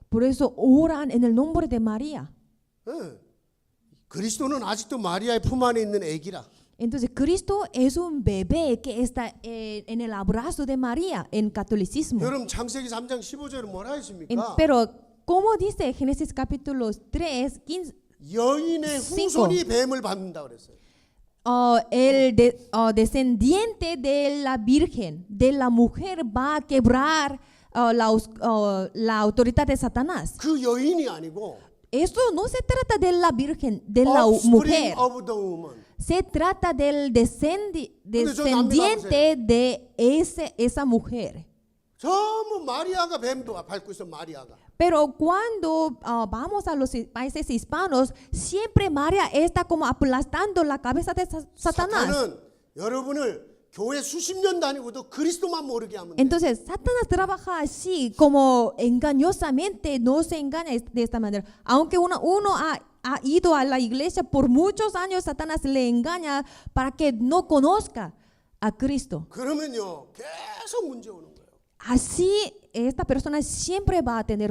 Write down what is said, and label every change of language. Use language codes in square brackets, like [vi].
[es] Por eso oran en el nombre de María. [ko] 예. 그리스도는 아직도 마리아의 품 안에 있는 애기라. [es] Entonces, Cristo es un bebé que está en el abrazo de María en catolicismo. [ko] 여러분 창세기 3장 15절은 뭐라 했습니까? [es] Pero, como dice Génesis capítulo 3, 15, [ko] 여인의 후손이 뱀을 밟는다 그랬어요. [es] el descendiente de la virgen, de la mujer, va a quebrar la autoridad de Satanás. [ko] 그 여인이 아니고 [es] Esto no se trata de la virgen, de la [en] offspring [es] mujer. [en] of the woman. [es] Se trata del descendiente de esa mujer. [ko] 전부 마리아가 뱀도 밟고 있어 마리아가. [es] Pero cuando vamos a los países hispanos, siempre María está como aplastando la cabeza de Satanás. [ko] 사탄은 여러분을 교회 수십 년 다니고도 그리스도만 모르게 하면 돼. [es] Entonces, Satanás trabaja así, como engañosamente, no se engaña de esta manera. Aunque uno ha ido a la iglesia por muchos años, Satanás le engaña para que no conozca a Cristo. [ko] 그러면요 계속 문제 오는 거예요. [es] Así, esta persona siempre va a tener